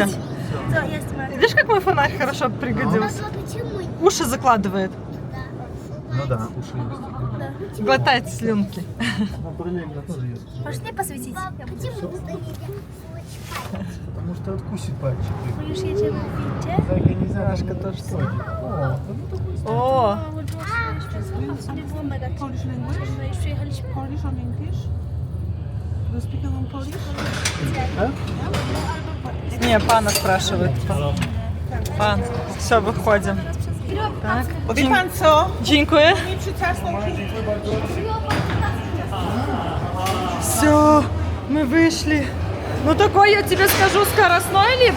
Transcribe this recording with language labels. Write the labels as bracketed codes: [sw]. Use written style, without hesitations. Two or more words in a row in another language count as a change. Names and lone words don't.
[ru] Видишь, как мой фонарь хорошо пригодился? Уши закладывает. Ну да, уши есть. Глотает слюнки. Параллельно тоже есть. Пошли посветить. Потому что откусит пальчик. [pl] My już jedziemy w windzie. [ru] Сашка тоже. О! [pl] Ale było mega [en] Polish language. [pl] No już przyjechaliśmy. [en] Polish or English? Do you speak in Polish? [ru] Не, пана спрашивает. Пан. Все, выходим. Так. Dziękuję. Все, мы вышли. Ну такой, я тебе скажу, скоростной лифт.